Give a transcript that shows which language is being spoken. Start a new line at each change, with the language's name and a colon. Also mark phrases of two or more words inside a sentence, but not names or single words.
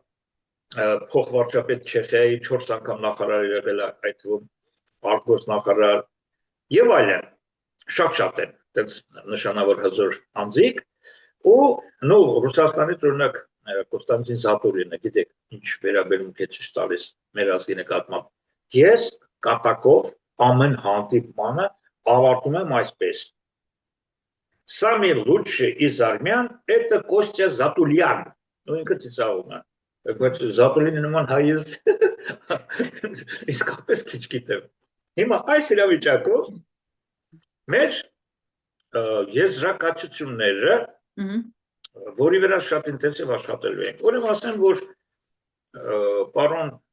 Armenian: փոխվարչապետ Չեխիայի 4 անգամ նախարար եղել է, այդ թվում արտգործնախարար եւ այլն, շատ են, այդպես նշանավոր հզոր անձիկ, ու նո Ռուսաստանից օրինակ Կոստանդին Զատուրինը, գիտեք, ինչ վերաբերմունք է ցույց տալիս մեր ազգի նկատմամբ։ Ես կատակով ամեն հանդիպմանը ավարտում եմ այսպես.
Russian: Самый лучший из армян это Костя Затулyan, ну
Armenian: ինքը ծիծաղում է, բայց Զատուլինի նման հայ իսկապես քիչ գիտեմ։ Հիմա այս իրավիճակով մեր եզրակացությունները, որի վրա շատ ինտենսիվ աշխատելու ենք, ուրեմն ասեմ, որ պարոն